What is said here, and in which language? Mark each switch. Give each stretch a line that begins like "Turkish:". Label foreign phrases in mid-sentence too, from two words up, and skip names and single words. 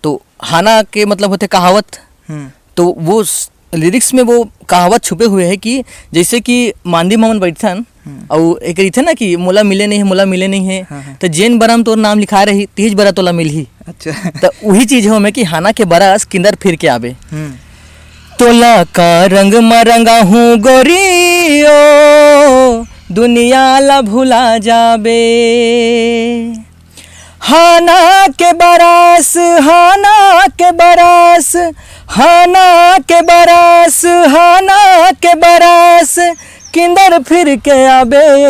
Chhattisgarhi: तो हाना के मतलब होते कहावत, तो वो लिरिक्स में वो कहावत छुपे हुए है कि जैसे कि मांदी मोहन बैठन और एक थे ना कि मोला मिले नहीं है, मोला मिले नहीं है, तो जेन बरा में तोर नाम लिखा रही तीज बरा तोला मिल ही। अच्छा, तो वही चीज हो में कि हाना के बरस किंदर फिर के आवे। तोला का रंग मरंगा हूँ गोरियो, दुनिया ला भुला जाबे, हाना के बरस, हाना के बरस, हाना के बरस, हाना के बरस किंदर फिर के आबे,